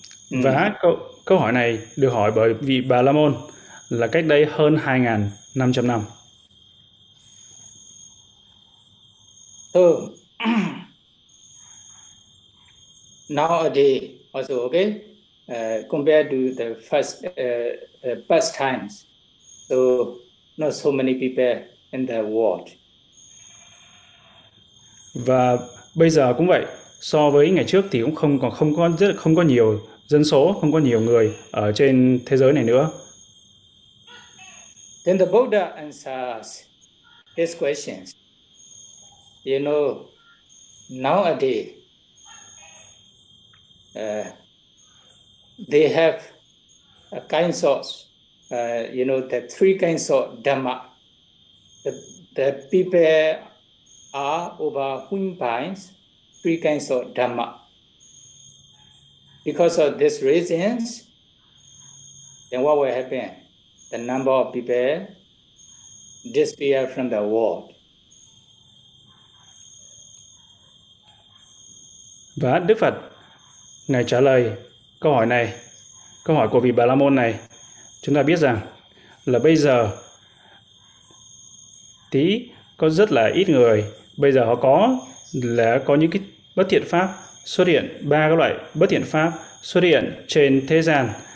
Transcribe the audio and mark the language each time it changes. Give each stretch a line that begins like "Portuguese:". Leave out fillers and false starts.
Vietnamese: Và câu hỏi này được hỏi bởi vị Bà La Môn là cách đây hơn 2.500 năm.
English: So, nowadays also, okay, compared to the first past times, so not so many people in the world.
Vietnamese: Và bây giờ cũng vậy, so với ngày trước thì cũng không có nhiều dân số, không có nhiều người ở trên thế giới này nữa.
English: Then the Buddha answers his questions. You know, nowadays they have a kind of, you know, the three kinds of dhamma. The people are over whom binds three kinds of dhamma. Because of these reasons, then what will happen? The number of people disappear from the world.
Vietnamese: Và Đức Phật, Ngài trả lời câu hỏi này, câu hỏi của vị Bà La Môn này, chúng ta biết rằng là bây giờ tí có rất là ít người, bây giờ họ có những cái bất thiện pháp xuất hiện, ba cái loại bất thiện pháp xuất hiện trên thế gian,